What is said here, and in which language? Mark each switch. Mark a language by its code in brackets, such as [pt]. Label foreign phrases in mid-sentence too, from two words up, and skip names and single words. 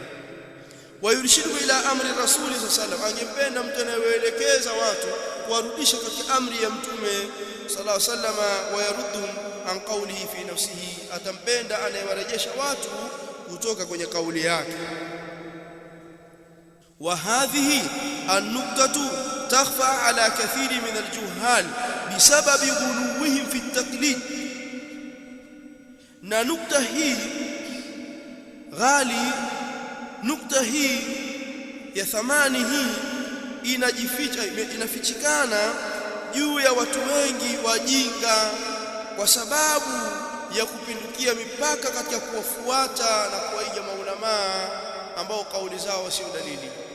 [ar] ويرشد إلى أمر الرسول صلى الله, [sw] angempenda mtu anayeelekeza watu kuwarudisha katika amri ya mtume [ar] صلى الله عليه وسلم, ويردهم عن قوله في نفسه, [sw] atampenda anayewarejesha watu kutoka kwenye kauli yake. [ar] وهذه النقطة تخفى على كثير من الجهال بسبب غلوهم في التقليد, [sw] na nukta hii ghali, nukta hii ya thamani hii inafichikana juu ya watu wengi wajinga kwa sababu ya kupindukia mipaka katika kuwafuata na kuwaiga maulama ambao kauli zao sio dalili.